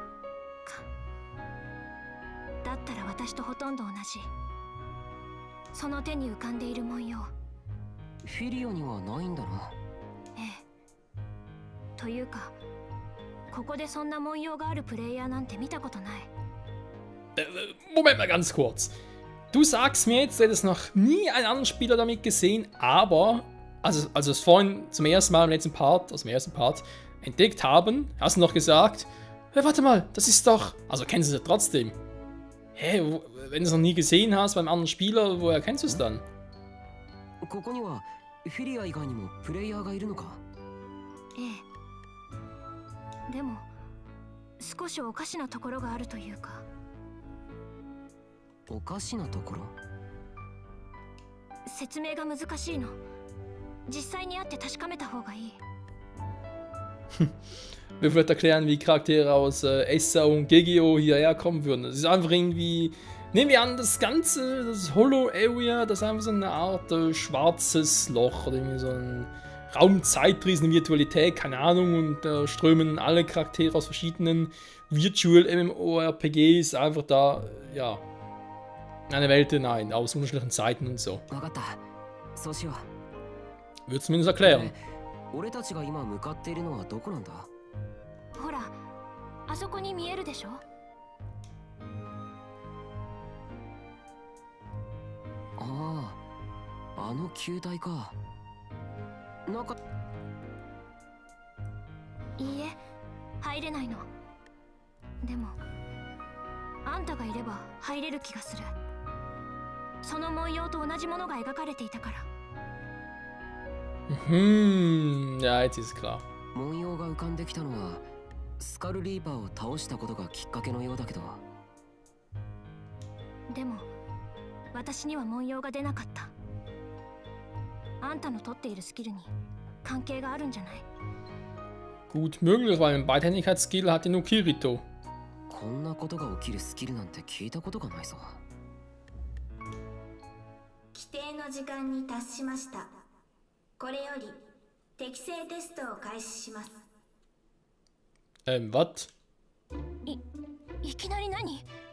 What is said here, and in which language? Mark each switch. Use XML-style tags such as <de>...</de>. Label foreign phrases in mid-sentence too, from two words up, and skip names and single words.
<ja>だったら私とほとんど同じ。その手に浮かんでいる文様。フィリオにはないんだろ？ええ。というか、ここでそんな文様があるプレイヤーなんて見たことない。</ja> <de>Moment mal ganz kurz. Du sagst mir jetzt, du hättest noch nie einen anderen Spieler damit gesehen, aber, also es vorhin zum ersten Mal im letzten Part, also im ersten Part, entdeckt haben, hast du noch gesagt, hey, warte mal, das ist doch, also kennst du es ja trotzdem. Hä, wenn du es noch nie gesehen hast beim anderen Spieler, woher kennst du es dann?</de> <ja>ここにはフィリア以外にもプレイヤーがいるのか？ええ。でも少しおかしなところがあるというか。おかしなところ？説明が難しいの。実際に会って確かめた方がいい。</ja> <de>Wir würden erklären, wie Charaktere aus Essa und GGO hierher kommen würden. Das ist einfach irgendwie. Nehmen wir an, das ganze, das Hollow-Area, das ist einfach so eine Art schwarzes Loch oder irgendwie so ein Raumzeitriesen, Virtualität, keine Ahnung, und da strömen alle Charaktere aus verschiedenen</de> <en>Virtual MMORPGs</en> <de>einfach da, ja, in eine Welt hinein, aus unterschiedlichen Zeiten und so.</de> <ja>わかった。そうしよう。</ja> <de>Würde zumindest erklären.</de> <ja>俺たちが今向かっているのはどこなんだ？ほら、あそこに見えるでしょ。ああ、あの球体か。なんか。いいえ、入れないの。でもあんたがいれば入れる気がする。その文様と同じものが描かれていたから。</ja> <de>Ja, jetzt ist klar.</de> <ja>文様が浮かんできたのはスカルリーパーを倒したことがきっかけのようだけど。でも私には文様が出なかった。あんたの取っているスキルに関係があるんじゃない？</ja> <de>Gut möglich, weil ein Beidhändigkeitsskill hat ja nur Kirito.</de> <ja>こんなことが起きるスキルなんて聞いたことがないぞ。規定の時間に達しました。これより適正テストを開始します。</ja> <de>Was?</de> <ja>いきなり何？</ja>